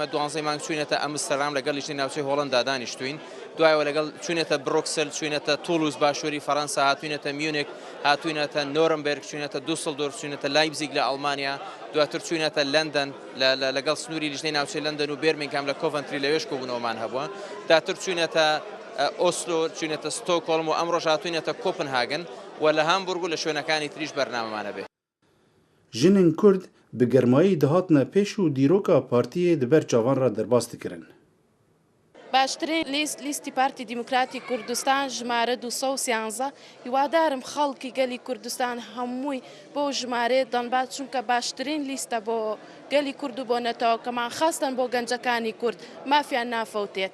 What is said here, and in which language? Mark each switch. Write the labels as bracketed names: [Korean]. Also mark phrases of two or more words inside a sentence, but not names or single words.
[Central Kurdish] 12 مانگ چوینەتە ئەمستەردام لەگەڵ لیژنەی ناوچەی هۆڵەندا دانیشتوین دوایەوە لەگەڵ چوینەتە بروکسل چوینەتە تولوز باشووری فەڕەنسا هاتوینەتە میونیک هاتوینەتە نۆرنبرگ چوینەتە دوسڵدۆرف چوینەتە لایپزیگ لە ئەڵمانیا دواتر چوینەتە لەندەن لەگەڵ سنووری لیژنەی ناوچەی لەندەن و بێرمینگهام لە کۆڤنتری لەوێش کۆبوونەوەمان هەبووە دواتر چوینەتە ئۆسلۆ چوینەتە ستۆکهۆڵم و ئەمڕۆژ هاتوینەتە کۆپنهاگن و لە هامبورگ و لە شوێنەکانی تریش بەرنامەمانە بێ. [Kurdish] Jinên Kurd bi germayî dihatine pêş û dîroka partiyê di ber çavan re derbas dikirin. [Central Kurdish] باشترین لیستی پارتی دیموکراتی کوردستان ژمارە 213 هیوادارم خەڵکی گەلی کوردستان هەمووی بۆ ژمارە دەنبات چونکە باشترین لیستە بۆ گەلی کورد و بۆ نەتەوەکەمان خاستن بۆ گەنجەکانی کورد مافیان نافەوتێت.